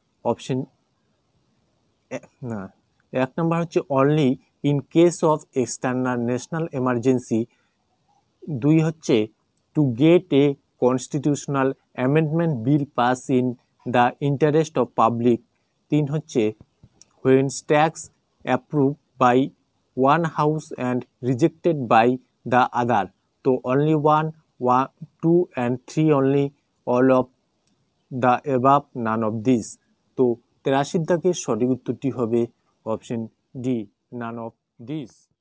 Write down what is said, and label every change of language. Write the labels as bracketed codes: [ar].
[bn] Option না, 1 নম্বর হচ্ছে [en] Only in case of external national emergency. 2 হচ্ছে to get a constitutional amendment bill pass in the interest of public. 3 হচ্ছে when tax approved by one house and rejected by the other. তো only 1, 2 and 3 only, all of the above, none of these. [bn] তো 83 দাগের সঠিক উত্তরটি হবে option D, [en] None of this.